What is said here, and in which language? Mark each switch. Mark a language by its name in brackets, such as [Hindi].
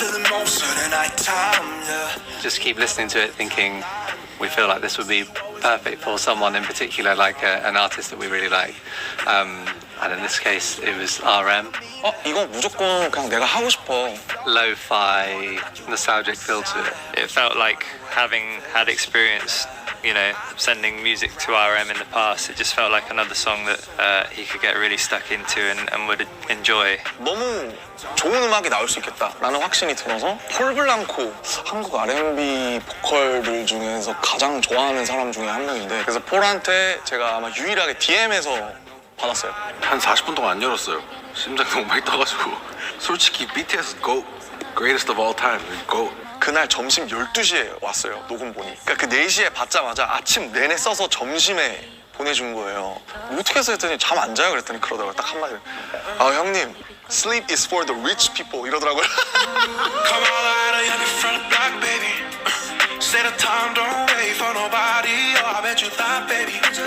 [English] most of the night time, yeah. Just keep listening to it, thinking we feel like this would be perfect for someone in particular, like an artist that we really like. And in this case, it was RM. [Korean] 이거 무조건 그냥 내가 하고 싶어. [English] Lo-fi, nostalgic feel to it. It felt like having had experience, you know, sending music to RM in the past, it just felt like another song that he could get really stuck into and would enjoy. [Korean] 너무 좋은 음악이 나올 수 있겠다라는 확신이 들어서 폴 블랑코, 한국 R&B 보컬들 중에서 가장 좋아하는 사람 중에 한 명인데, 그래서 폴한테 제가 아마 유일하게 DM에서 받았어요. 한 40분 동안 안 열었어요. 심장 너무 많이 떠가지고. 솔직히 [English] BTS GOAT, greatest of all time, GOAT. [Korean] 그날 점심 12시에 왔어요, 녹음본이. 그러니까 그 4시에 받자마자 아침 내내 써서 점심에 보내준 거예요. 어떻게 해서 했더니 잠 안 자요? 그랬더니 그러더라고요. 딱 한마디. 아 형님, [English] sleep is for the rich people [Korean] 이러더라고요. [English] Come all out of your front block, baby. Set a time, don't wait for nobody. Oh, I bet you thought, baby.